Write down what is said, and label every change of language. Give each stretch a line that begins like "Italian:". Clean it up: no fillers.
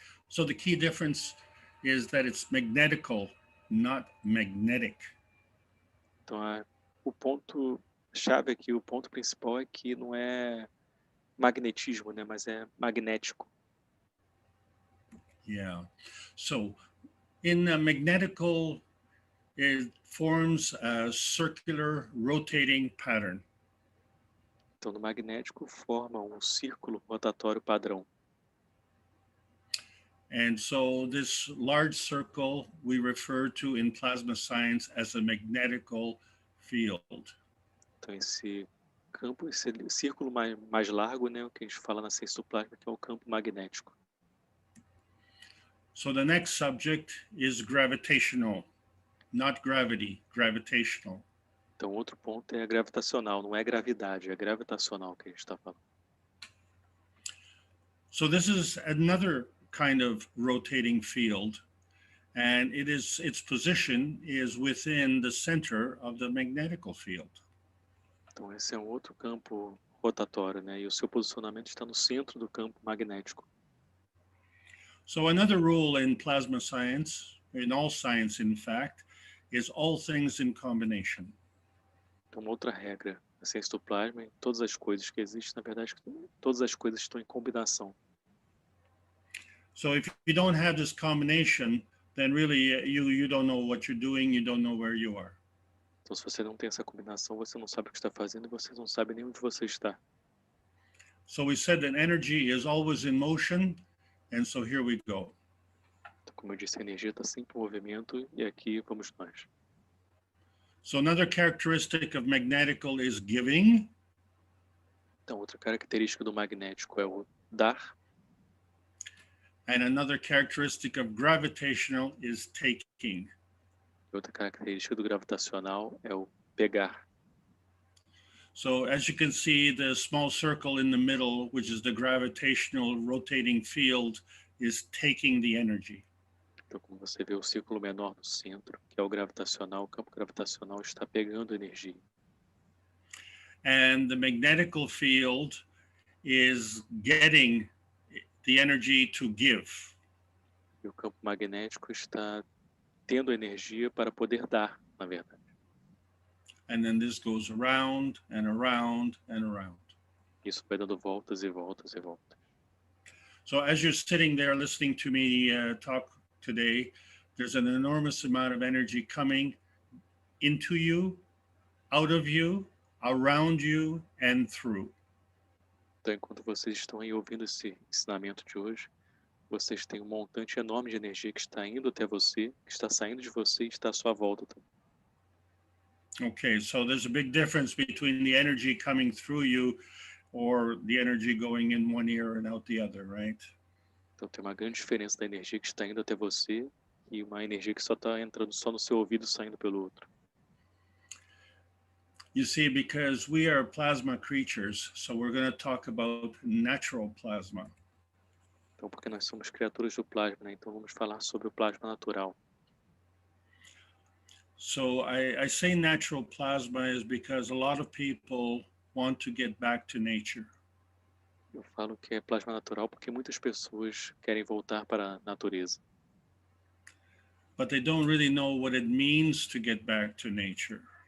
English: So the key difference is that it's magnetical, not magnetic.
Portuguese: Então, o ponto-chave aqui, o ponto principal é que não é magnetismo, né, mas é magnético.
English: Yeah. So in magnetical, it forms a circular rotating pattern.
Portuguese: Então, no magnético forma um círculo rotatório padrão.
English: And so this large circle we refer to in plasma science as a magnetical field.
Portuguese: Então, esse campo, esse círculo mais largo, né, o que a gente fala na ciência do plasma, que é o campo magnético.
English: So the next subject is gravitational, not gravity, gravitational.
Portuguese: Então, outro ponto é gravitacional, não é gravidade, é gravitacional que a gente está falando.
English: So this is another kind of rotating field, and its position is within the center of the magnetical field.
Portuguese: Então, esse é um outro campo rotatório, né? E o seu posicionamento está no centro do campo magnético.
English: So another rule in plasma science, in all science in fact, is all things in combination.
Portuguese: Então, uma outra regra da ciência do plasma, em todas as coisas que existem, na verdade, todas as coisas estão em combinação.
English: So if you don't have this combination, then really you don't know what you're doing, you don't know where you are.
Portuguese: Então, se você não tem essa combinação, você não sabe o que está fazendo e você não sabe nem onde você está.
English: So we said that energy is always in motion, and so here we go.
Portuguese: Então, como eu disse, a energia está sempre em movimento e aqui vamos nós.
English: So another characteristic of magnetical is giving.
Portuguese: Então, outra característica do magnético é o dar.
English: And another characteristic of gravitational is taking.
Portuguese: Outra característica do gravitacional é o pegar.
English: So as you can see, the small circle in the middle, which is the gravitational rotating field, is taking the energy.
Portuguese: Então, como você vê o círculo menor no centro, que é o gravitacional, o campo gravitacional está pegando energia.
English: And the magnetical field is getting the energy to give.
Portuguese: E o campo magnético está tendo energia para poder dar, na verdade.
English: And then this goes around and around and around.
Portuguese: Isso vai dando voltas e voltas e voltas.
English: So as you're sitting there listening to me talk today, there's an enormous amount of energy coming into you, out of you, around you, and through.
Portuguese: Então, enquanto vocês estão aí ouvindo esse ensinamento de hoje, vocês têm um montante enorme de energia que está indo até você, que está saindo de você e está à sua volta também.
English: Okay, so there's a big difference between the energy coming through you or the energy going in one ear and out the other, right?
Portuguese: Então, tem uma grande diferença da energia que está indo até você e uma energia que só está entrando só no seu ouvido e saindo pelo outro.
English: You see, because we are plasma creatures, so we're going to talk about natural plasma.
Portuguese: Então, porque nós somos criaturas do plasma, né? Então vamos falar sobre o plasma natural.
English: So I say natural plasma is because a lot of people want to get back to nature.
Portuguese: Eu falo que é plasma natural porque muitas pessoas querem voltar para a natureza.
English: But they don't really know what it means to get back to nature.